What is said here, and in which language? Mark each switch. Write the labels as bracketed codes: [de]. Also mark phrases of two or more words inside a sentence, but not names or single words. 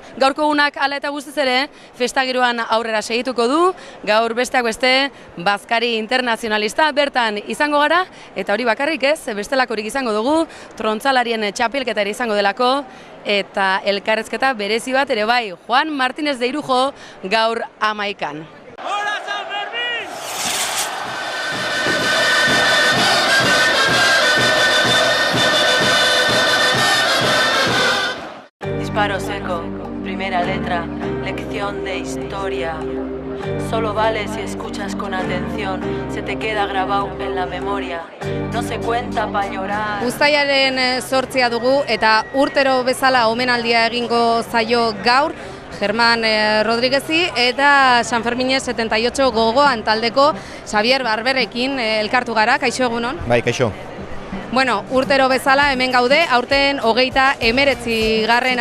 [eu] Gaurko egunak hala eta guztiz ere, festagiroan aurrera segituko du, gaur besteak beste, bazkari internazionalista bertan izango gara, eta hori bakarrik ez, bestelakorik izango dugu, trontzalarien txapelketa ere izango delako, eta elkarrezketa berezi bat ere bai, Juan Martínez de Irujo gaur 11an. [es] ¡Hola, San Fermín! Disparo seco, primera letra, lección de historia. Solo vale si escuchas con atención, se te queda grabado en la memoria. No se cuenta pa llorar. [eu] Uztailaren 8 dugu eta urtero bezala omenaldia egingo zaio gaur Germán Rodríguezi eta San Fermines 78 gogoan taldeko Xavier Barberekin elkartu gara. Kaixo egunon? Bai, kaixo. Bueno, urtero bezala hemen gaude, aurten 39.